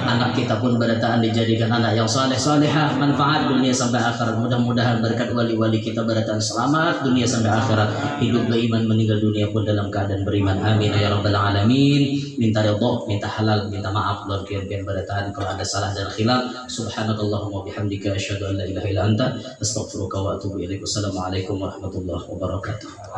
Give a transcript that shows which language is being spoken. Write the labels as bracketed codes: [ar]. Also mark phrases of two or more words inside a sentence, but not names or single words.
[bjn] Anak kita pun berataan dijadikan anak yang saleh salehah, manfaat dunia sampai akhirat. Mudah-mudahan berkat wali-wali kita berataan selamat dunia sampai akhirat, hidup beriman meninggal dunia pun dalam keadaan beriman. [ar] آمين يا رب العالمين. [bjn] Minta ridha, minta halal, minta maaf luar biasa berataan kalau ada salah dan khilaf. [ar] سبحانك اللهم وبحمدك أشهد أن لا إله إلا أنت أستغفرك وأتوب إليك. والسلام عليكم ورحمة الله وبركاته.